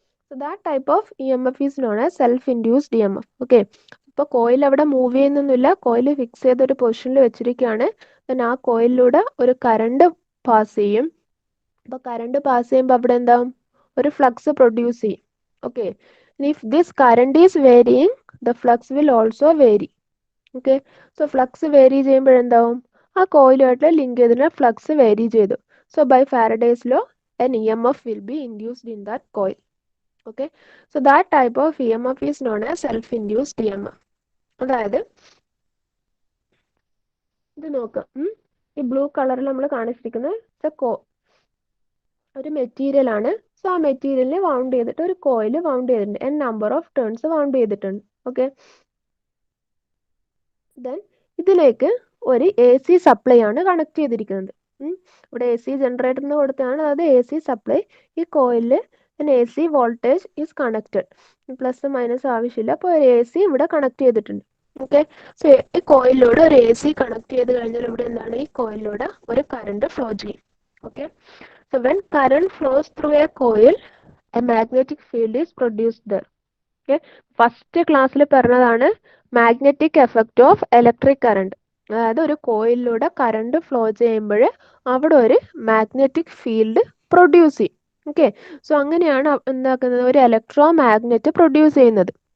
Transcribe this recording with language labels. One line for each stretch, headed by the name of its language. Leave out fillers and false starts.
English: So that type of EMF is known as self induced EMF.
Malayalam: Okay, ഇപ്പോൾ coil അവിടെ move ചെയ്യുന്നൊന്നുമില്ല, coil fix ചെയ്ത ഒരു പൊസിഷനിൽ വെച്ചിരിക്കുകയാണ്. ദെൻ ആ കോയിലിലൂടെ ഒരു കറണ്ട് പാസ് ചെയ്യും. അപ്പോൾ കറണ്ട് പാസ് ചെയ്യുമ്പോൾ അവിടെ എന്താവും, ഒരു ഫ്ലക്സ് പ്രൊഡ്യൂസ് ചെയ്യും.
English: Okay, if this current is varying, the flux will also vary.
Malayalam: Okay, so flux vary ചെയ്യുമ്പോഴെന്താവും, ആ കോയിലുമായിട്ട് ലിങ്ക് ചെയ്തിട്ട് ഫ്ലക്സ് വേരി ചെയ്തു.
English: So by Faraday's law an EMF will be induced in that coil. Okay, so that type of EMF is known as self-induced EMF.
Malayalam: അതായത് ഇത് നോക്കാം, ഈ blue കളറിൽ നമ്മൾ കാണിച്ചിരിക്കുന്നത് ഒരു മെറ്റീരിയൽ ആണ്. സോ ആ മെറ്റീരിയലിനെ വൗണ്ട് ചെയ്തിട്ട് ഒരു കോയിൽ വൗണ്ട് ചെയ്തിട്ടുണ്ട്, n number of turns wound ചെയ്തിട്ടുണ്ട്. ഓക്കെ, ദെൻ ഇതിലേക്ക് ഒരു AC സപ്ലൈ ആണ് കണക്ട് ചെയ്തിരിക്കുന്നത്. ഇവിടെ AC ജനറേറ്ററിന് കൊടുത്താണ്, അതായത് AC സപ്ലൈ. ഈ കോയിലിൽ AC voltage is connected, plus minus ആവശ്യമില്ല. അപ്പോൾ ഒരു AC ഇവിടെ കണക്ട് ചെയ്തിട്ടുണ്ട്. ഓക്കെ, സോ ഈ കോയിലിലൂടെ ഒരു AC കണക്ട് ചെയ്ത് കഴിഞ്ഞാൽ ഇവിടെ എന്താണ്, ഈ കോയിലിലൂടെ ഒരു കറണ്ട് ഫ്ലോ ചെയ്യും.
English: Okay, so when current flows through a coil, a magnetic field is produced there.
Malayalam: Okay, first ക്ലാസ്സിൽ പറഞ്ഞതാണ് magnetic effect of electric current. അതായത് ഒരു കോയിലിലൂടെ കറണ്ട് ഫ്ലോ ചെയ്യുമ്പോൾ അവിടെ ഒരു മാഗ്നറ്റിക് ഫീൽഡ് പ്രൊഡ്യൂസ് ചെയ്യും. ഓക്കെ, സോ അങ്ങനെയാണ് എന്താക്കുന്നത്, ഒരു ഇലക്ട്രോ മാഗ്നറ്റ് പ്രൊഡ്യൂസ് ചെയ്യുന്നത്.